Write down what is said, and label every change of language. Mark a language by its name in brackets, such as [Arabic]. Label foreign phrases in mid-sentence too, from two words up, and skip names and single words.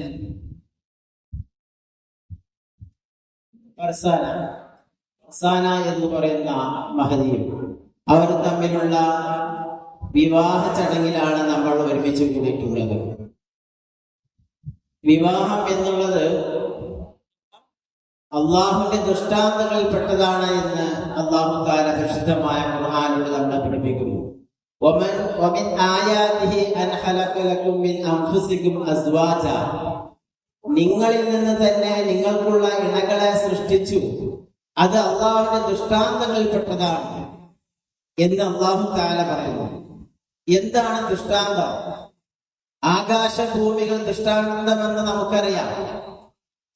[Malayalam] ഫർസാന എന്ന് പറയുന്ന മഹദിയും, അവർ തമ്മിലുള്ള വിവാഹ ചടങ്ങിലാണ് നമ്മൾ ഒരുമിച്ച് കൂടിയിട്ടുള്ളത്. വിവാഹം എന്നുള്ളത് അള്ളാഹുവിന്റെ ദൃഷ്ടാന്തങ്ങളിൽപ്പെട്ടതാണ് എന്ന് അള്ളാഹു തആല പരിശുദ്ധമായ ഖുർആനിലൂടെ നമ്മളെ പഠിപ്പിക്കുന്നു. [Arabic] ومن آياته أن خلق لكم من أنفسكم أزواجا. [Malayalam] നിങ്ങളിൽ നിന്ന് തന്നെ നിങ്ങൾക്കുള്ള ഇണകളെ സൃഷ്ടിച്ചു, അത് അള്ളാഹുവിന്റെ ദൃഷ്ടാന്തങ്ങളിൽപ്പെട്ടതാണ് എന്ന് അള്ളാഹു തആല പറയുന്നു. എന്താണ് ദൃഷ്ടാന്തം? ആകാശഭൂമികൾ ദൃഷ്ടാന്തമെന്ന് നമുക്കറിയാം.